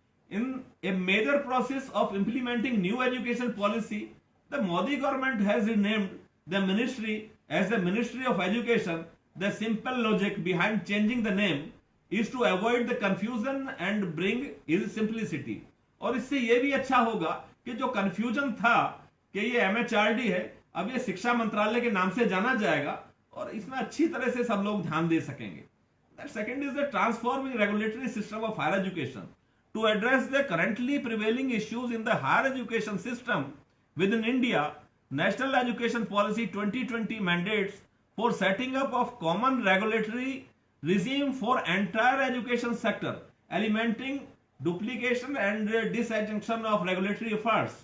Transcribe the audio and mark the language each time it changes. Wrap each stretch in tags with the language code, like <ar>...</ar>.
<en>In a major process of implementing new education policy, the Modi government has renamed the ministry as the Ministry of Education. The simple logic behind changing the name is to avoid the confusion and bring is simplicity.</en> <hi>और इससे ये भी अच्छा होगा कि जो confusion था कि ये MHRD है, अब ये शिक्षा मंत्रालय के नाम से जाना जाएगा और इसमें अच्छी तरह से सब लोग ध्यान दे सकेंगे.</hi> <en>That second is the transforming regulatory system of higher education to address the currently prevailing issues in the higher education system within India. National Education Policy 2020 mandates for setting up of common regulatory regime for entire education sector, eliminating duplication and disjunction of regulatory efforts.</en>